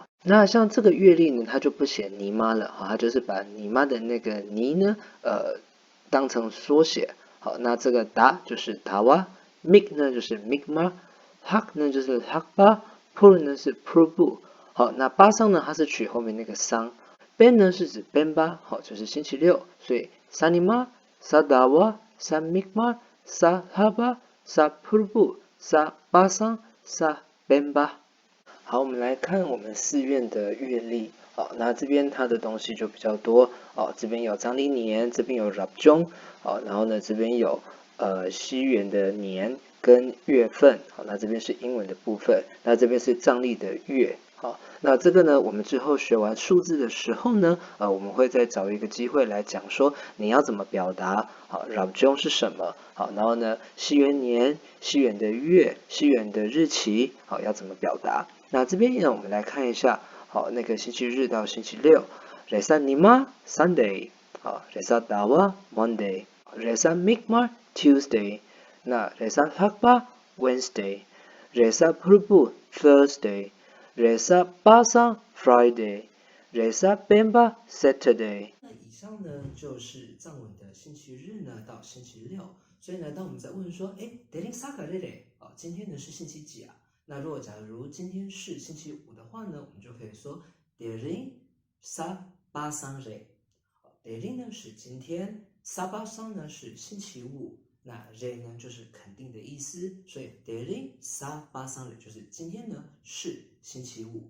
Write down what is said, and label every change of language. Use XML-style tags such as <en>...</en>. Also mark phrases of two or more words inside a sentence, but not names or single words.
<zh>那像这个月历呢，它就不写尼妈了，好，它就是把尼妈的那个尼呢，当成缩写。好，那这个达就是达哇 ，mik 呢就是 mikma，hak 呢就是 hakba，pur 呢是 purbu。好，那巴桑呢，它是取后面那个桑，ben 呢是指 ben 巴，好，就是星期六，所以</zh> <bo>sanima、sadawa、samikma、sahaba、sapurbu、sabasang、sabemba。</bo> <zh>好，我们来看我们寺院的月历。好，那这边它的东西就比较多。这边有藏历年，这边有 Rabjong。然后呢，这边有西元的年跟月份。好，那这边是英文的部分，那这边是藏历的月。好，那这个呢，我们之后学完数字的时候呢，我们会再找一个机会来讲说你要怎么表达。好，Rabjong 是什么？好，然后呢，西元年、西元的月、西元的日期，好，要怎么表达？那这边呢，我们来看一下，好，那个星期日到星期六 ，</zh> <bo>Resa Nima</bo> <zh>Sunday， 好 ，</zh> <bo>Resa Dawa</bo> <zh>Monday，</zh> <bo>Resa Mikmar</bo> <zh>Tuesday， 那</zh> <bo>Resa Hakba</bo> <zh>Wednesday，</zh> <bo>Resa Purbu</bo> <zh>Thursday，</zh> <bo>Resa Basang</bo> <zh>Friday，</zh> <bo>Resa Bemba</bo> <zh>Saturday。那以上呢就是藏文的星期日呢到星期六。所以呢，当我们在问说，</zh> <bo>Derin Sa Garere，</bo> <zh>今天呢是星期几啊？那如果假如今天是星期五的话呢，我们就可以说</zh> <bo>Derin Sa Basang Re。</bo> <zh>Derin 呢是今天 ，</zh> <bo>Sa Basang</bo> <zh>呢是星期五，那 Re 呢就是肯定的意思，所以</zh> <bo>Derin Sa Basang Re</bo> <zh>就是今天呢是星期五。</zh>